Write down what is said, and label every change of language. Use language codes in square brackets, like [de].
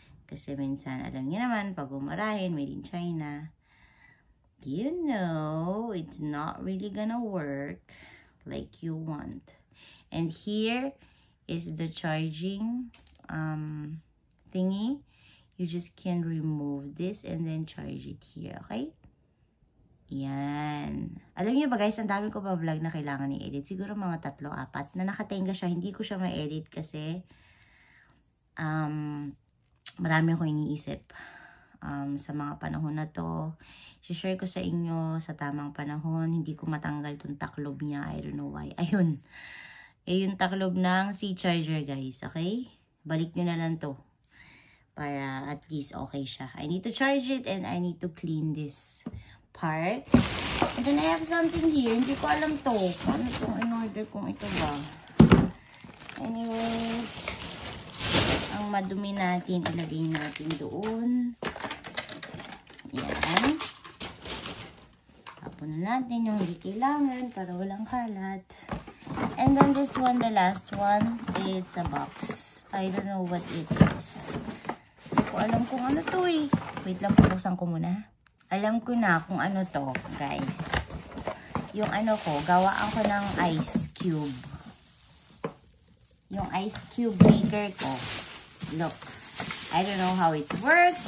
[tl] Kasi minsan, alam niyo naman, pag umarahin, [en] made in China, you know, it's not really gonna work like you want. And here is the charging thingy. You just can remove this and then charge it here, okay? [tl] Yan. Alam niyo ba guys, ang dami ko pa vlog na kailangan i-edit. Siguro mga 3-4 na nakatenga siya. Hindi ko siya ma-edit kasi marami akong iniisip sa mga panahon na to. Share ko sa inyo sa tamang panahon. Hindi ko matanggal tong taklob niya. [en] I don't know why. [tl] Ayun. Yung taklob ng C-charger guys. Okay? Balik nyo na lang to. Para at least okay siya. [en] I need to charge it and I need to clean this part. And then I have something here. [tl] Hindi ko alam to. Paano itong in-order kong ito ba? Anyways, ang madumi natin, ilagay natin doon. Yan. Tapon na natin yung hindi kailangan para walang kalat. [en] And then this one, the last one, it's a box. I don't know what it is. [tl] Hindi ko alam kung ano to eh. Wait lang, pupuksan ko muna. Alam ko na kung ano to, guys. Yung ano ko, gawaan ko ng ice cube. Yung ice cube maker ko. [en] Look, I don't know how it works.